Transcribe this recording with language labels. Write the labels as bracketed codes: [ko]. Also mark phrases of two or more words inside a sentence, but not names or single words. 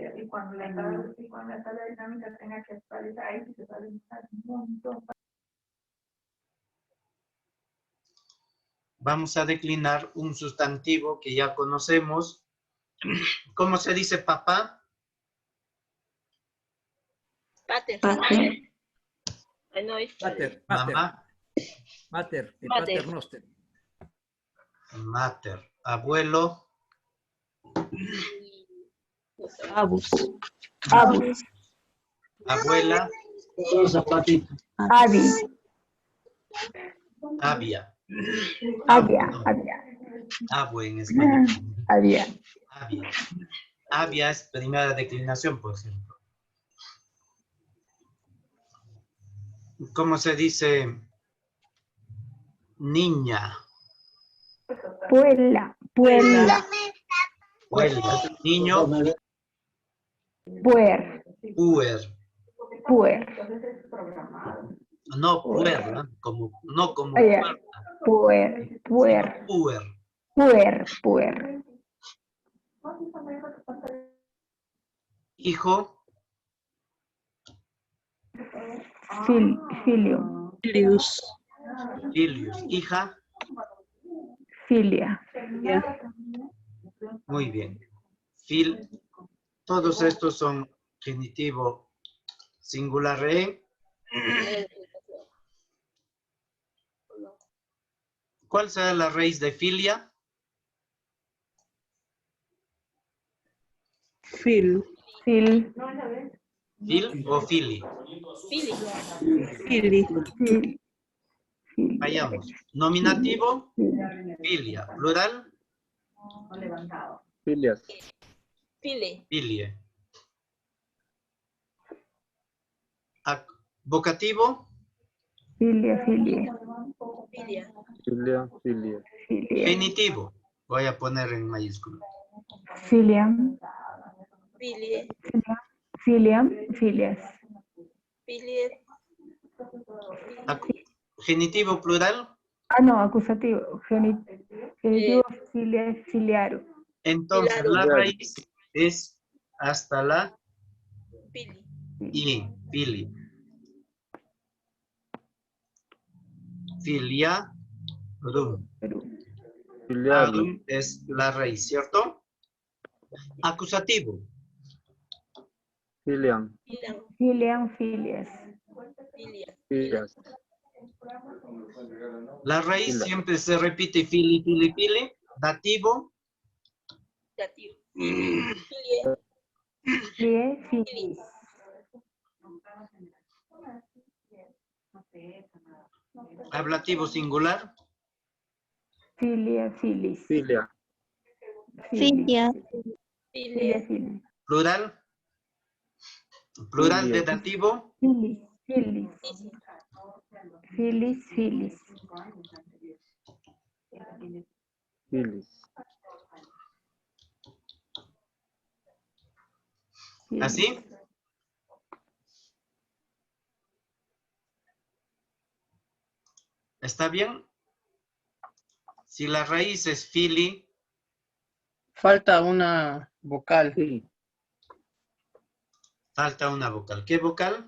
[es] Y cuando la tabla dinámica tenga que actualizar, ahí sí se va a necesitar un montón. vamos a declinar un sustantivo que ya conocemos. ¿Cómo se dice papá? Pater. Pater. Ay, no, es Pater, Mamá, Mater, de Mater. [la] Pater Noster. [es] mater. Abuelo, [la] Abus. Abus. [es] abuela, Avi. avia. Avia. No, Avia. abue en español. Avia. Avia. Avia es primera declinación, por ejemplo. ¿Cómo se dice niña? [la] Puela. Puela. [es] Huelga. Niño, Puer. puer. Puer. No puer, ¿no? No como Ah, ya. puerta, [la] Puer. Puer. [es] sino puer. [la] Puer. Puer. [es] Hijo, Filium. Filius. filius. Hija, Filia. muy bien. Todos estos son genitivo singular re. ¿Cuál será la raíz de filia? Fil. Fil. ¿Fil o fili? Fili. Fili. Fil. Filia. Vayamos. Nominativo, filia. Plural, Filias. File. filie. Vocativo, [la] Filia. Filia. [es] Filia. [la] Filia, filia. [es] Filia. genitivo. Voy a poner en mayúscula. Filiam. Filie. [la] Filiam. Filias. [es] Filie. Genitivo plural. Ah, no, acusativo. Genitivo [la] filia, filiarum. [es] Entonces Filarum. la raíz es hasta la Fili. i, fili. Filia, rum. Perú. Filiarum. Arum es la raíz, ¿cierto? Acusativo. Filiam. Filam. [la] Filiam, filias. [es] Filia. Filias. La raíz Fila. siempre se repite [la] fili, fili, fili. [es] Dativo, Dativo. Filie. [la] Filie, filis. [es] ablativo singular, [la] Filia, filis. [es] Filia. Filia. Filia, Filie. filis. plural, plural de Filia. dativo, [la] Filis, filis. Filis, filis. [es] Filis. Filis. ¿así? ¿Está bien? Si la raíz es fili, Falta una vocal. Sí. falta una vocal. ¿Qué vocal?